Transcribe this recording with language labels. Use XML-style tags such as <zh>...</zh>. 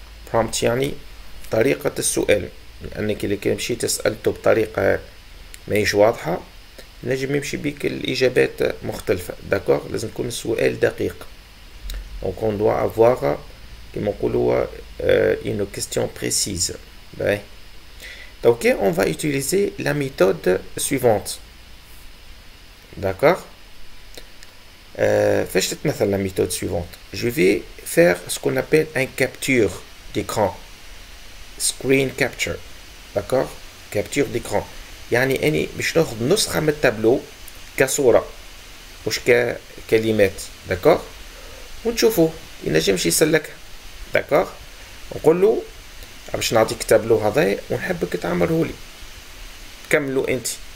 <ar>prompt يعني طريقة السؤال. لأنك إذا كان مشيت سألته بطريقة ماهيش واضحة نجم يمشي بيك الإجابات مختلفة. داكور؟ لازم يكون السؤال دقيق.</ar> <fr>Donc on doit avoir</fr> <ar>كما نقولوا</ar> <fr>une question précise. Donc on va utiliser la méthode suivante. D'accord?</fr> <ar>فاش تتمثل</ar> <fr>la méthode suivante? Je vais faire ce qu'on appelle un capture d'écran.</fr> <en>Screen capture.</en> <fr>D'accord? Capture d'écran.</fr> <ar>يعني أني باش ناخذ نسخة من التابلو كصورة مش ككلمات. داكور؟ ونشوفوه ينجمش يسلكها. داكور؟ نقول له باش نعطيك التابلو هذا ونحبك تعمله لي. كملوا انت.</ar>